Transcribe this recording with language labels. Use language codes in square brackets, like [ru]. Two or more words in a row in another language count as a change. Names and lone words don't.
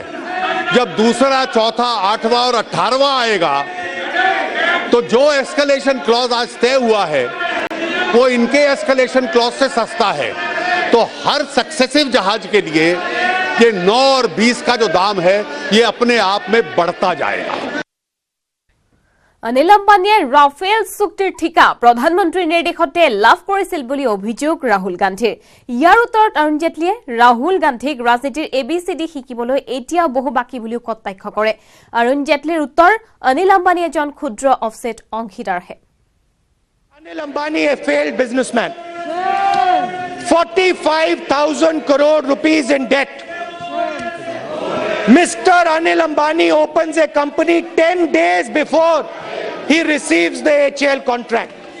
[hi] जब दूसरा, चौथा, 8वां और 18वां आएगा तो जो [en] escalation clause [hi] आज तय हुआ है वो इनके [en] escalation clause [hi] से सस्ता है। तो हर सक्सेसिव जहाज के लिए ये 9 और 20 का जो दाम है ये अपने आप में बढ़ता जाएगा। [as] অনিল আম্বানীয়ে ৰাফেল চুক্তিৰ ঠিকা প্ৰধানমন্ত্ৰীৰ নিৰ্দেশতে লাভ কৰিছিল বুলি অভিযোগ ৰাহুল গান্ধীৰ। ইয়াৰ উত্তৰত অৰুণ জেটলিয়ে ৰাহুল গান্ধীক ৰাজনীতিৰ এবিচিডি শিকিবলৈ এতিয়াও বহু বাকী বুলিও কটাক্ষ কৰে। অৰুণ জেটলিৰ উত্তৰ, অনিল আম্বানী এজন ক্ষুদ্ৰ অফছেট অংশীদাৰহে। [en] Anil Ambani, a failed businessman, 45,000 crore rupees in debt. Mr. Anil Ambani opens a company 10 days before he receives the HAL contract.